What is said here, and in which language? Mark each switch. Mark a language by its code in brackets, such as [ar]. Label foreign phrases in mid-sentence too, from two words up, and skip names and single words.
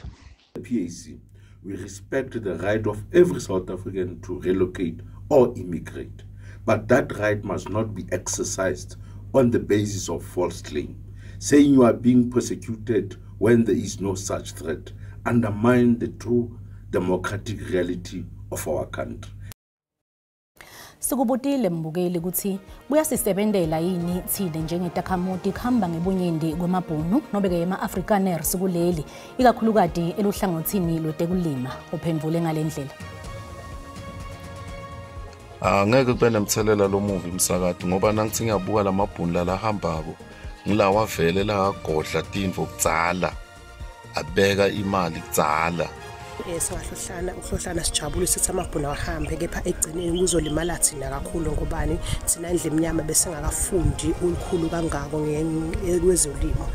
[en] The PAC, we respect the right of every South African to relocate or immigrate, but that right must not be exercised on the basis of false claim. Saying you are being persecuted when there is no such threat undermines the true democratic reality of our country. [ss] Sikubutile mbukeli ukuthi kuyasisebentela yini thine njengetakhamuti khamba ngebunyindi kwemabhunu nobeke ema-Afrikaners kuleli ikakhulukati eluhlangothini lwetekulima uphendvule ngalendlela. Angeke kube nemthelela lo movie msakade ngoba nangithi ngiyabuka lamabhunu lalahambako ngilawa vele la godla tindvo kudzala abeka imali kudzala. Ukuhlohlana sijabule sithi amabhunu ahambe kepha egcineni kuzolimala thina kakhulu ngobani thina indle emnyama bese ngakafundi ulukhulu kangako kwezolimo.